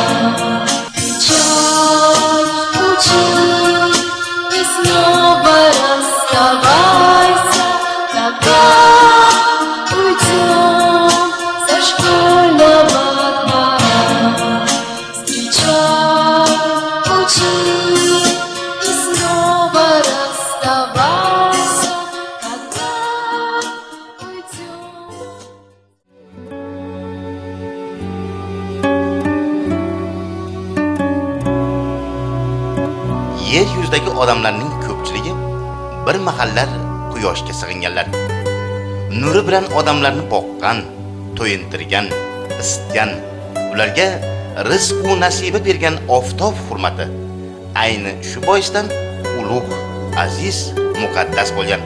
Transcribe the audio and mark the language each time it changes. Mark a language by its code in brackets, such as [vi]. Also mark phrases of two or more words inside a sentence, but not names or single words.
[ru] Встречай, учи, и снова расставайся, когда уйдем со школьного двора. Встречай, учи, и снова расставайся, когда уйдем. [uz] Yer yuzidagi odamlarning ko'pchiligi bir mahallar quyoshga sig'inganlar. Nuri bilan odamlarni boqqan, to'yintirgan, isitgan, ularga rizq va nasiba bergan oftob hurmati ayni shu boisdan ulug', aziz, muqaddas bo'lgan.